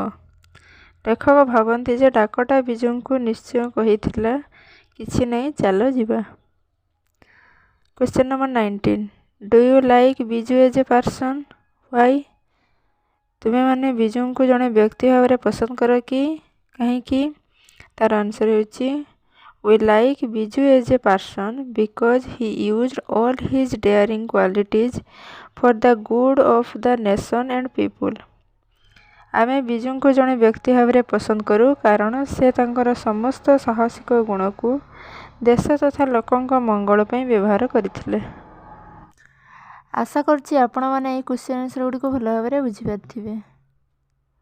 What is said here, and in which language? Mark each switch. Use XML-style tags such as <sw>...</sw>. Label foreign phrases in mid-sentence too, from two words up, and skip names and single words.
<or>ଲେଖକ ଭାବନ୍ତି ଯେ ଡାକଟା ବିଜୁଙ୍କୁ ନିଶ୍ଚୟ କହିଥିଲା କିଛି ନାହିଁ, ଚାଲ ଯିବା।</or> <en>question number 19, do you like Biju as a person? ହ୍ୱାଇ?</en> <or>ତୁମେମାନେ ବିଜୁଙ୍କୁ ଜଣେ ବ୍ୟକ୍ତି ଭାବରେ ପସନ୍ଦ କର କି? କାହିଁକି? ତାର ଆନ୍ସର ହେଉଛି</or> <en>we like Biju as a person because he used all his daring qualities for the good of the nation and people।</en> <or>ଆମେ ବିଜୁଙ୍କୁ ଜଣେ ବ୍ୟକ୍ତି ଭାବରେ ପସନ୍ଦ କରୁ କାରଣ ସେ ତାଙ୍କର ସମସ୍ତ ସାହସିକ ଗୁଣକୁ ଦେଶ ତଥା ଲୋକଙ୍କ ମଙ୍ଗଳ ପାଇଁ ବ୍ୟବହାର କରିଥିଲେ। ଆଶା କରୁଛି ଆପଣମାନେ ଏହି</or> <en>question answer</en> <or>ଗୁଡ଼ିକୁ ଭଲ ଭାବରେ ବୁଝିପାରିଥିବେ।</or>